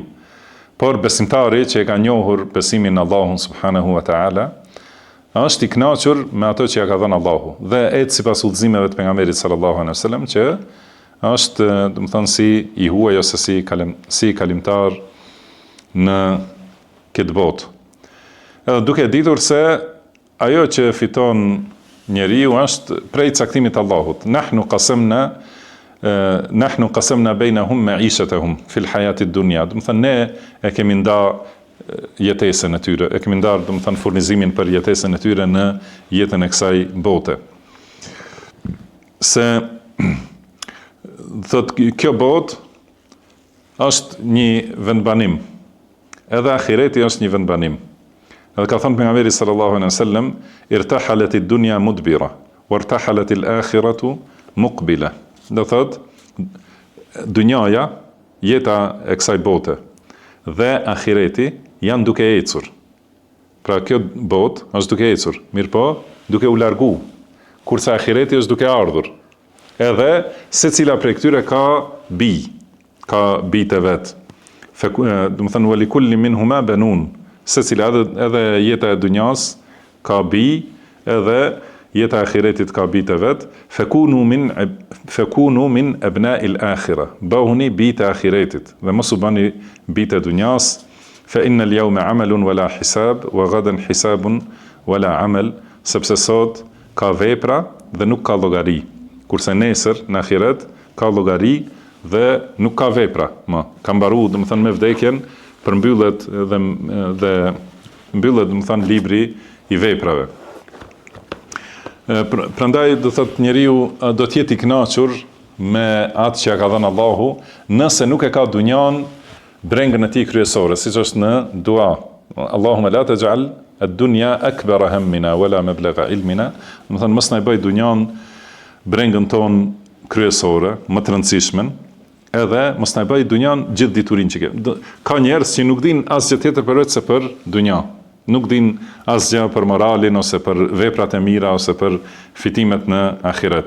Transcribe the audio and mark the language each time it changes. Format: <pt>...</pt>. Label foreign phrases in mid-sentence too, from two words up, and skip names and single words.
<sq>Por besimtari që e ka njohur besimin në Allahun</sq> <ar>سبحانه وتعالى,</ar> <sq>është i kënaqur me ato që ja ka dhënë Allahu dhe ecë sipas udhëzimeve të pejgamberit</sq> <ar>صلى الله عليه وسلم,</ar> <sq>që është, domethënë, si i huaj ose si kalimtar në këtë botë. Edhe duke ditur se ajo që fiton njeriu është prej caktimit të Allahut.</sq> <ar>نحن قسمنا بينهم معيشتهم في الحياة الدنيا.</ar> <sq>Domethënë ne e kemi ndarë jetesën e tyre, e kemi ndarë, domethënë, furnizimin për jetesën e tyre në jetën e kësaj bote. Se thot kjo botë është një vendbanim. Edhe ahireti është një vendbanim. Edhe ka thënë pejgamberi</sq> <ar>صلى الله عليه وسلم, ارتحلت الدنيا مدبرة وارتحلت الآخرة مقبلة.</ar> <sq>Do thot, dunjaja, jeta e kësaj bote dhe ahireti janë duke ecur. Pra kjo botë është duke ecur, mirë po, duke u largu, kurse ahireti është duke ardhur. Edhe secila prej këtyre ka bijtë vet. Domethënë</sq> <ar>ولكل منهما بنون.</ar> <sq>Secila edhe jeta e dunjas ka bij, edhe jeta e ahiretit ka bijtë vet.</sq> <ar>فكونوا من أبناء الآخرة.</ar> <sq>Bëhuni bijtë e ahiretit dhe mos u bani bijtë e dunjas.</sq> <ar>فإن اليوم عمل ولا حساب وغدا حساب ولا عمل,</ar> <sq>sepse sot ka vepra dhe nuk ka llogari. Kurse nesër në ahiret ka llogari dhe nuk ka vepra. Ka mbaruar, domethënë, me vdekjen, përmbyllet dhe mbyllet, domethënë, libri i veprave. Prandaj do thotë njeriu do të jetë i kënaqur me atë që ja ka dhënë Allahu, nëse nuk e ka dunjan brengën e tij kryesore, siç është në dua.</sq> <ar>اللهم لا تجعل الدنيا أكبر همنا ولا مبلغ علمنا.</ar> <sq>Domethënë, mos na bëj dunjan brengën ton kryesore, më të rëndësishmen, edhe mos na bëj dunjan gjithë diturinë që ke. Ka njerëz që nuk din asgjë tjetër përveç se për dunja. Nuk din asgjë për moralin ose për veprat e mira ose për fitimet në ahiret.</sq>